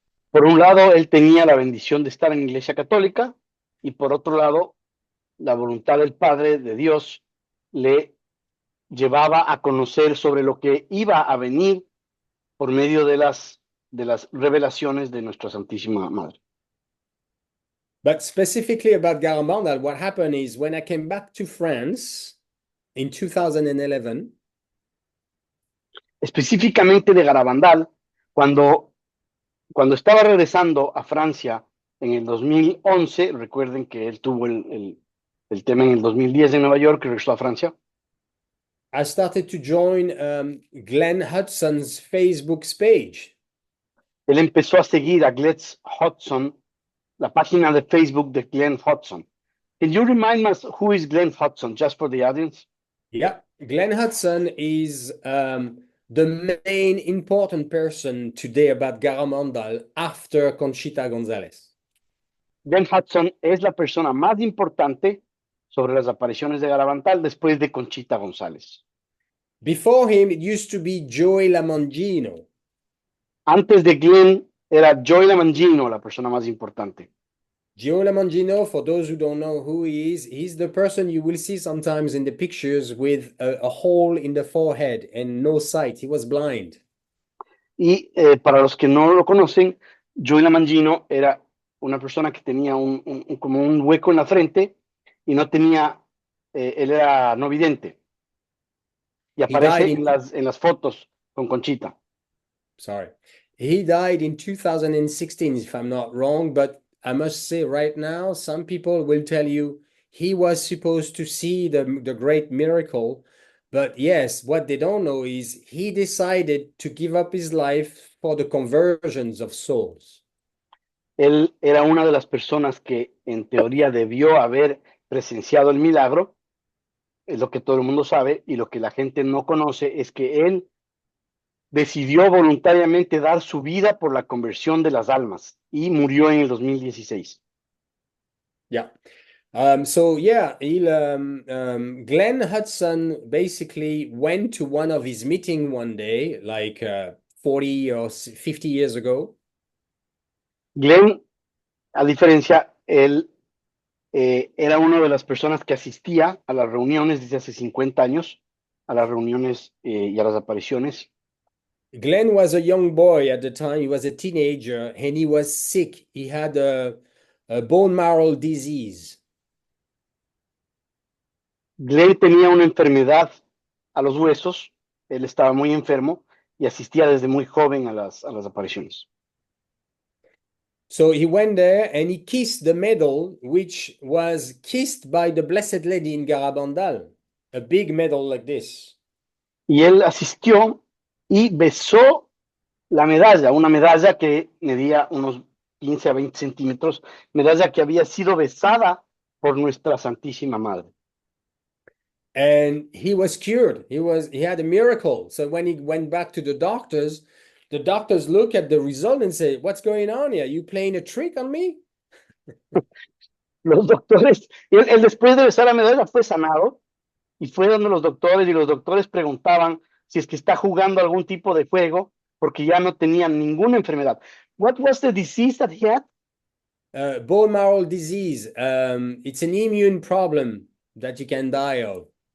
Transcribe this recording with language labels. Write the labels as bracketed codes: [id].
[es] Por un lado, él tenía la bendición de estar en la Iglesia Católica y por otro lado, la voluntad del Padre, de Dios, le llevaba a conocer sobre lo que iba a venir por medio de las revelaciones de nuestra Santísima Madre. [en] But specifically about Garabandal, what happened is when I came back to France in 2011. [es] Específicamente de Garabandal, cuando estaba regresando a Francia en el 2011, recuerden que él tuvo el tema en el 2010 en Nueva York, regresó a Francia. [en] I started to join Glenn Hudson's Facebook page. [es] Él empezó a seguir a Glenn Hudson, la página de Facebook de Glenn Hudson. [en] Can you remind us who is Glenn Hudson, just for the audience? Yeah, Glenn Hudson is the main important person today about Garabandal after Conchita González. [es] Glenn Hudson es la persona más importante sobre las apariciones de Garabandal después de Conchita González. [en] Before him, it used to be Joey Lamangino. [es] Antes de Glenn era Joey Lamangino la persona más importante. [en] Joey Lamangino, for those who don't know who he is, he's the person you will see sometimes in the pictures with a hole in the forehead and no sight. He was blind. [es] Y para los que no lo conocen, Joey Lamangino era una persona que tenía como un hueco en la frente y no tenía, él era no vidente. Y aparece en las fotos con Conchita. [en] Sorry. He died in 2016, if I'm not wrong, but I must say right now, some people will tell you he was supposed to see the great miracle. But yes, what they don't know is he decided to give up his life for the conversions of souls. [es] Él era una de las personas que en teoría debió haber presenciado el milagro. Es lo que todo el mundo sabe, y lo que la gente no conoce es que él decidió voluntariamente dar su vida por la conversión de las almas y murió en el 2016. [en] Yeah. So yeah, Glenn Hudson basically went to one of his meeting one day, like 40 or 50 years ago. [es] Glenn, a diferencia, él era una de las personas que asistía a las reuniones desde hace 50 años, a las reuniones y a las apariciones. [en] Glenn was a young boy at the time. He was a teenager and he was sick. He had a bone marrow disease. [es] Glenn tenía una enfermedad a los huesos, él estaba muy enfermo y asistía desde muy joven a las apariciones. [en] So he went there and he kissed the medal, which was kissed by the Blessed Lady in Garabandal, a big medal like this. [es] Y él asistió y besó la medalla, una medalla que medía unos 15 a 20 centímetros, medalla que había sido besada por nuestra Santísima Madre. [en] And he was cured. He had a miracle. So when he went back to the doctors look at the result and say, "What's going on here? You playing a trick on me?" [es] Los doctores, él después de besar la medalla fue sanado y fue donde los doctores, y los doctores preguntaban si es que está jugando algún tipo de juego porque ya no tenía ninguna enfermedad. [en] What was the disease that he had? Bone marrow disease. It's an immune problem that you can die of.